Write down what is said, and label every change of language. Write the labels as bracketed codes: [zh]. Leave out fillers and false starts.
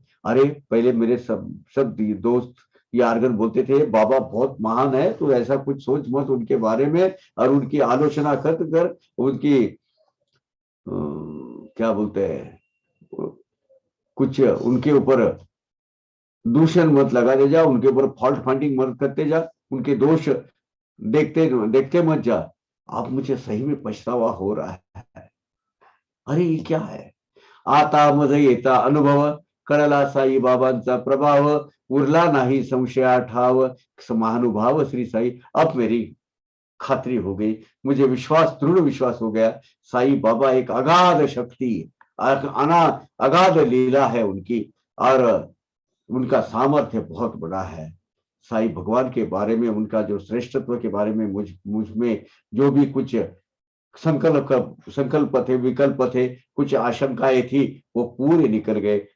[hi] अरे पहले मेरे सब दोस्त ये आर्गन बोलते थे बाबा बहुत महान है, तो ऐसा कुछ सोच मत उनके बारे में, और उनकी आलोचना कर उनकी क्या बोलते हैं, कुछ उनके ऊपर दूषण मत लगाते जा, उनके ऊपर फॉल्ट फाइंडिंग मत करते जा, उनके दोष देखते देखते मत जा। अब मुझे सही में पछतावा हो रहा है। अरे ये क्या है? [mr] आता मध्ये येता अनुभव, कळला साई बाबांचा प्रभाव, उरला नाही संशया ठाव, महानुभाव श्री साई। [hi] अब मेरी खातरी हो गई, मुझे विश्वास, दृढ़ विश्वास हो गया, साई बाबा एक अगाध शक्ति, अगाध लीला है उनकी, और उनका सामर्थ्य बहुत बड़ा है। साई भगवान के बारे में, उनका जो श्रेष्ठत्व के बारे में मुझ में जो भी कुछ संकल्प थे, विकल्प थे, कुछ आशंकाएं थी, वो पूरे निकल गए।